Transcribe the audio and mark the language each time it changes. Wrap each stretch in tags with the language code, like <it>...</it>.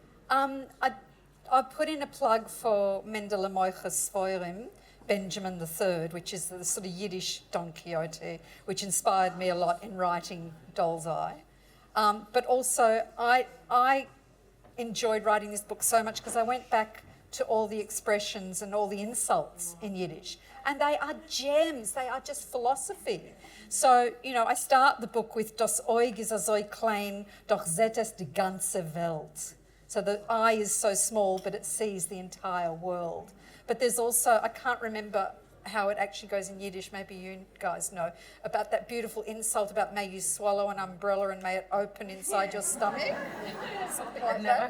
<en>I put in a plug for Mendele Moiches Svoirim, Benjamin III, which is the sort of Yiddish Don Quixote, which inspired me a lot in writing Doll's Eye. But also, I enjoyed writing this book so much because I went back to all the expressions and all the insults in Yiddish. And they are gems, they are just philosophy. So, I start the book with</en> <yi>Das Oig is so klein, doch sieht es die ganze Welt.</yi> <en>So the eye is so small, but it sees the entire world. But there's also, I can't remember how it actually goes in Yiddish, maybe you guys know, about that beautiful insult about may you swallow an umbrella and may it open inside your stomach. Something like I've never that.</en>